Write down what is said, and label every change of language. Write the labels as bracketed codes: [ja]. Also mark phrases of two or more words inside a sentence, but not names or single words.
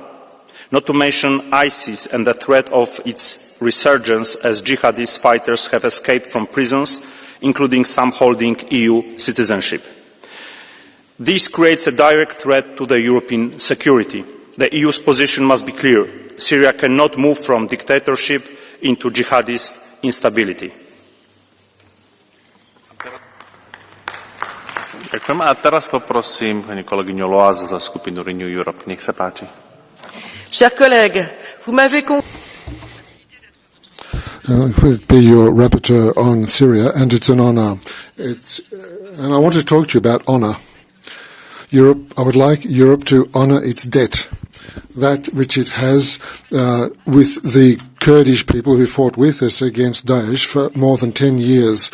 [en] Not to mention ISIS and the threat of its resurgence as jihadist fighters have escaped from prisons, including some holding EU citizenship. This creates a direct threat to the European security. The EU's position must be clear. Syria cannot move from dictatorship into jihadist instability. [sk] Ďakujem. A teraz poprosím pani kolegyňu Loaz za skupinu Renew Europe. Nech sa páči. [fr] Chers collègues, vous m'avez [en] Be your rapporteur on Syria, and it's an honour. And I want to talk to you about honour. I would like Europe to honour its debt, that which it has with the Kurdish people who fought with us against Daesh for more than 10 years.